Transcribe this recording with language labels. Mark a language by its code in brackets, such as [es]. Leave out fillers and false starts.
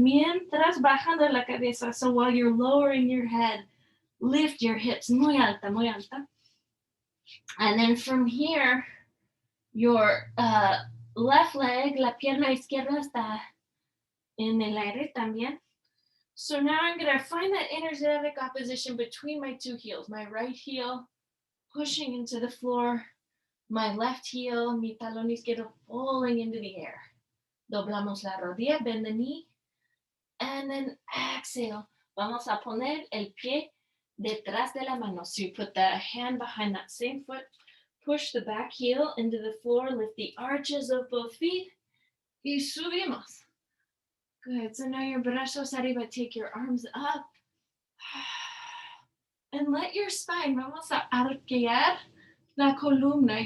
[en] Mientras bajando la cabeza, so while you're lowering your head, lift your hips muy alta, muy alta. And then from here, your left leg, la pierna izquierda está en el aire también. So now I'm going to find that energetic opposition between my 2 heels. My right heel pushing into the floor, my left heel, mi talón izquierdo falling into the air. Doblamos la rodilla, bend the knee, and then exhale. [es] Vamos a poner el pie detrás de la mano. [en] So you put the hand behind that same foot, push the back heel into the floor, lift the arches of both feet, y subimos. Good. So now your brazos arriba, take your arms up, and let your spine, vamos a arquear la columna.